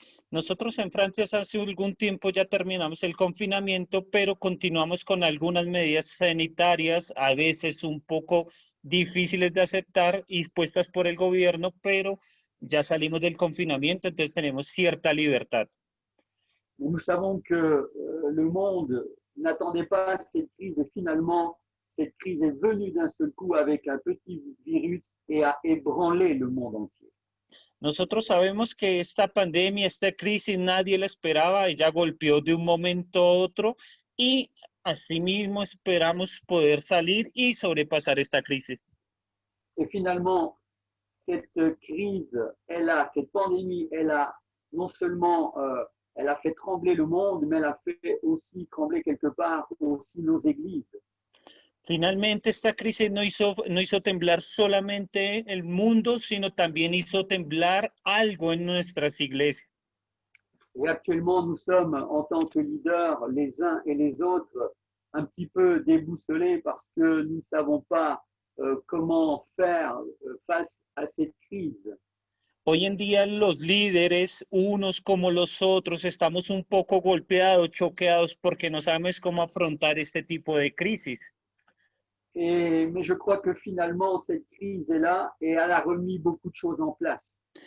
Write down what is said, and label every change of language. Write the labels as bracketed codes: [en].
[es] Nosotros en Francia hace algún tiempo ya terminamos el confinamiento, pero continuamos con algunas medidas sanitarias, a veces un poco difíciles de aceptar y puestas por el gobierno, pero ya salimos del confinamiento, entonces tenemos cierta libertad. [fr] Nous savons que le monde n'attendait pas cette crise et finalement, cette crise est venue d'un seul coup avec un petit virus et a ébranlé le monde entier. [es] Nosotros sabemos que esta pandemia, esta crisis, nadie la esperaba, ella golpeó de un momento a otro y asimismo esperamos poder salir y sobrepasar esta crisis. [fr] Et finalement, cette crise, cette pandémie, elle a non seulement elle a fait trembler le monde, mais elle a fait aussi trembler quelque part aussi nos églises. [es] Finalmente, esta crisis no hizo temblar solamente el mundo, sino también hizo temblar algo en nuestras iglesias. [fr] Et actuellement, nous sommes en tant que leaders, les uns et les autres, un petit peu déboussolés parce que nous ne savons pas comment faire face à cette crise. [es] Hoy en día los líderes, unos como los otros, estamos un poco golpeados, choqueados, porque no sabemos cómo afrontar este tipo de crisis. [fr] Mais je crois que finalement, cette crise est là et elle a remis beaucoup de choses en place.